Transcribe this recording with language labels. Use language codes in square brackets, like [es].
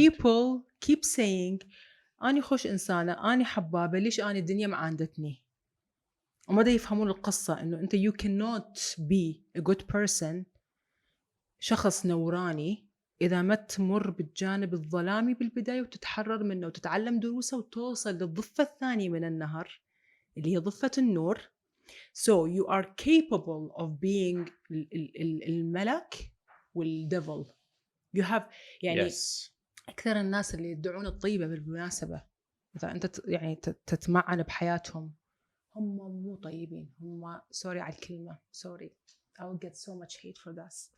[en] people keep saying [ar] أنا خوش إنسانة أنا حبابة ليش أنا الدنيا معاندتني وما دا يفهمون القصة إنه أنت [en] you cannot be a good person [ar] شخص نوراني إذا ما تمر بالجانب الظلامي بالبداية وتتحرر منه وتتعلم دروسه وتوصل للضفة الثانية من النهر اللي هي ضفة النور. [en] So you are capable of being الملك والديفل. You have يعني Yes. [ar] أكثر الناس اللي يدعون الطيبة بالمناسبة إذا أنت يعني تتمعن بحياتهم هم مو طيبين. هم سوري على الكلمة [en] sorry I will get so much hate for this.